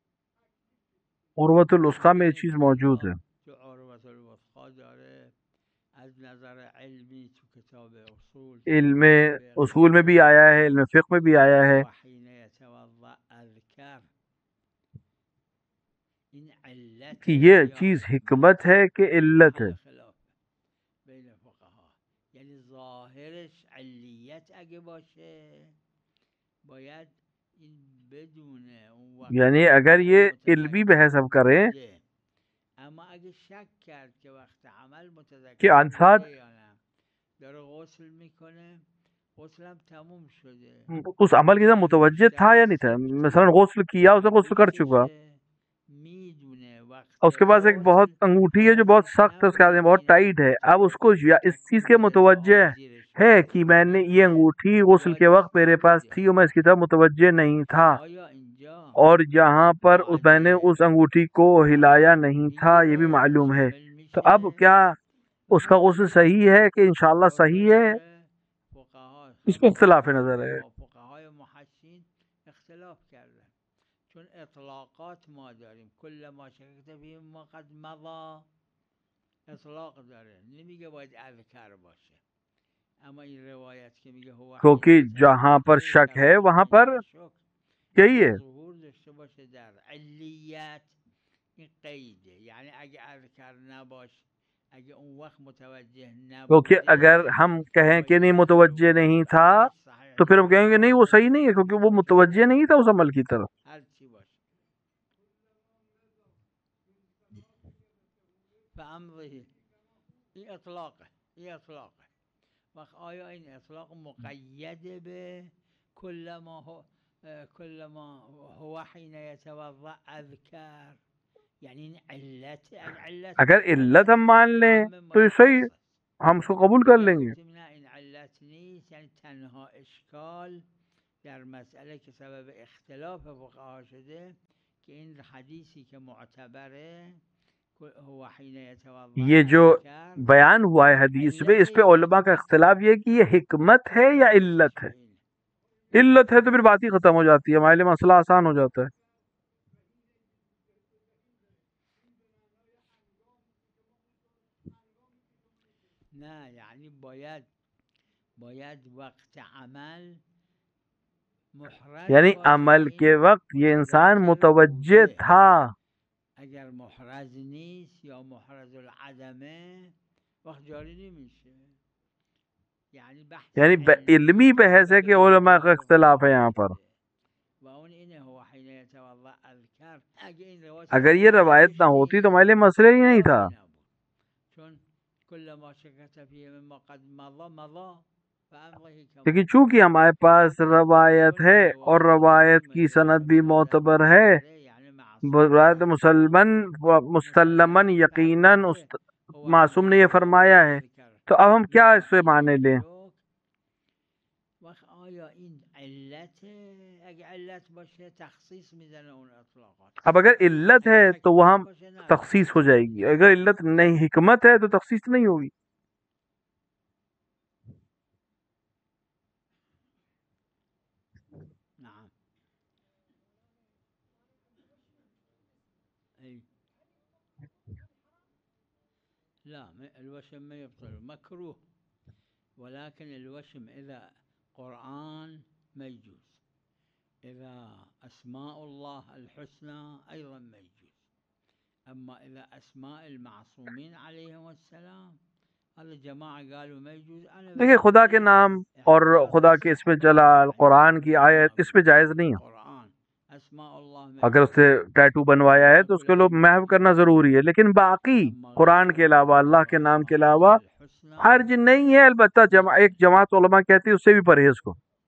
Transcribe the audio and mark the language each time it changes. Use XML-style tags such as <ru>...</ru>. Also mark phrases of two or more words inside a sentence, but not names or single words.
<ur>عروۃ الوثقی میں یہ چیز موجود ہے۔</ur> <fa>جو عروۃ الوثقی داره از نظر علمی تو کتاب اصول</fa> <ur>علم اصول میں بھی آیا ہے، علم فقہ میں بھی آیا ہے</ur> <ar>وحین یتوضأ اذکر،</ar> <fa>این علت</fa> <ur>کہ یہ یا چیز حکمت حکمت ہے کہ علت ہے.</ur> <fa>محل خلاف بین فقها. یعنی ظاهرش علیت اگه باشه باید این بدونه اون وقت</fa> <ur>یعنی اگر عمل یہ علمی بحث ہم کریں</ur> <fa>بوده، اما اگه شک کرد که وقت عمل</fa> <ur>کہ متذکر انسان</ur> <fa>بوده یا نه، داره غسل میکنه، غسلم تموم شده،</fa> <ur>اس عمل کی طرف متوجہ تھا یا نہیں تھا. مثلا غسل کیا، اسے غسل کر چکا،</ur> <fa>میدونه وقت</fa> <ur>اس کے پاس ایک بہت انگوٹھی ہے جو بہت سخت ہے، اس کے ہاتھ میں بہت ٹائٹ ہے. اب اس کو اس چیز کے متوجہ ہے کہ میں نے یہ انگوٹھی غسل کے وقت میرے پاس تھی اور میں اس کی طرف متوجہ نہیں تھا،</ur> <fa>آیا اینجا</fa> <ur>اور جہاں پر میں نے اس انگوٹھی کو ہلایا نہیں تھا یہ بھی معلوم ہے. تو اب کیا اس کا غسل صحیح ہے کہ انشاءاللہ صحیح ہے؟ اس پہ اختلاف نظر ہے.</ur> <fa>فقهای محشین اختلاف کردن، چون اطلاقات ما داریم،</fa> <ar>کل ما شککت فیه ما قد مضی</ar> <fa>اطلاق داره، نمیگه باید اذکر باشه. اما این روایت که میگه هو</fa> <ur>کیونکہ جہاں پر شک ہے وہاں پر یہی ہے.</ur> <fa>ظهور داشته باشه در علیت، این قیده، یعنی اگه اذکر نباشه، اگه اون وقت متوجه نبوده،</fa> <ur>کیونکہ اگر ہم کہیں کہ نہیں متوجہ نہیں تھا تو پھر ہم کہیں گے نہیں وہ صحیح نہیں ہے، کیونکہ وہ متوجہ نہیں تھا اس عمل کی طرف.</ur> <fa>هر چی باشه فامضه، این اطلاقه، این اطلاقه. وقت آیا این اطلاق مقیده به</fa> <ar>کل ما هو حین یتوضأ اذکر،</ar> <fa>یعنی این علت</fa> <ur>اگر علت ہم مان لیں تو یہ صحیح، ہم اس کو قبول کر لیں گے.</ur> <fa>نه این علت نیست، یعنی تنها اشکال در مسئله که سبب اختلاف فقها شده که این حدیثی که معتبره</fa> <ar>هو حین یتوضأ</ar> <ur>یہ جو اذکر بیان ہوا ہے حدیث میں، اس پہ علماء کا اختلاف یہ ہے کہ یہ حکمت ہے یا علت ہے. علت ہے تو پھر بات ہی ختم ہو جاتی ہے، ہمارے لیے مسئلہ آسان ہو جاتا ہے.</ur> <fa>نه یعنی باید وقت عمل محرز یعنی باشه عمل که</fa> <ur>کے</ur> <fa>این</fa> <ur>وقت یہ انسان متوجہ</ur> <fa>بوده.</fa> <ur>تھا.</ur> <fa>اگر محرز نیست یا محرز العدمه وقت جاری نمیشه. یعنی بحث</fa> <ur>یعنی علمی بحث ہے کہ علماء کا اختلاف ہے یہاں پر.</ur> <fa>و اون اینه</fa> <ar>هو حین یتوضأ اذکر،</ar> <fa>اگه این روایت</fa> <ur>اگر یہ روایت نہ ہوتی تو ہمارے لیے مسئلہ ہی نہیں تھا.</ur> <ar>چون کل ما شکت فیه مما قد مضى فامضه کما،</ar> <ur>لیکن چونکہ ہمارے پاس روایت ہے اور روایت کی سند بھی معتبر ہے، روایت مسلماً یقیناً معصوم نے یہ فرمایا ہے، تو اب ہم کیا اس سے مانے لیں؟</ur> <fa>وقت آیا این علت، اگه علت باشه تخصیص میزنه اون اطلاقات.</fa> <ur>اب اگر علت ہے تو وہاں تخصیص ہو جائے گی، اگر علت نہیں حکمت ہے تو تخصیص نہیں ہوگی.</ur> <ar>نعم. أي لا الوشم ما يبطل، مكروه، ولكن الوشم إذا قرآن ما يجوز، إذا أسماء الله الحسنى أيضا ما يجوز. أما إذا أسماء المعصومين عليهم السلام هذا جماعة قالوا ما يجوز. أنا</ar> <ur>دیکھیں خدا کے نام اور خدا کے اسم جلال قرآن کی آیت اس پہ جائز نہیں ہے. اگر اس سے ٹیٹو بنوایا ہے تو اس کو لوگ محو کرنا ضروری ہے، لیکن باقی قرآن کے علاوہ اللہ کے نام کے علاوہ حرج نہیں ہے. البتہ ایک جماعت علماء کہتی ہے اس سے بھی پرہیز کو.</ur>